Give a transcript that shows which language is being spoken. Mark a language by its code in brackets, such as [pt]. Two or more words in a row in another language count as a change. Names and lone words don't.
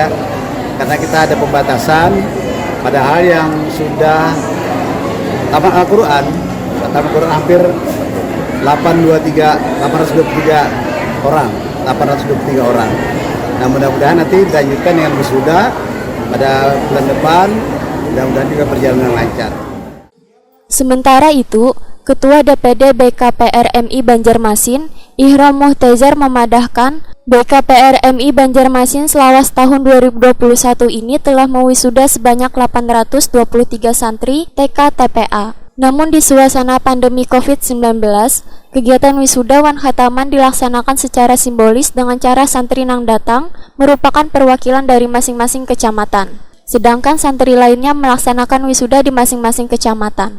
[id] Karena kita ada pembatasan padahal yang sudah tamat Al-Quran hampir 823 orang. Nah, mudah-mudahan nanti dilanjutkan dengan wisuda pada bulan depan, mudah-mudahan juga perjalanan lancar. Sementara itu, Ketua DPD BKPRMI Banjarmasin, Ihram Muhtezar memadahkan BKPRMI Banjarmasin selawas tahun 2021 ini telah mewisuda sebanyak 823 santri TK TPA. Namun di suasana pandemi COVID-19, kegiatan wisuda wan khataman dilaksanakan secara simbolis dengan cara santri nang datang merupakan perwakilan dari masing-masing kecamatan. Sedangkan santri lainnya melaksanakan wisuda di masing-masing kecamatan.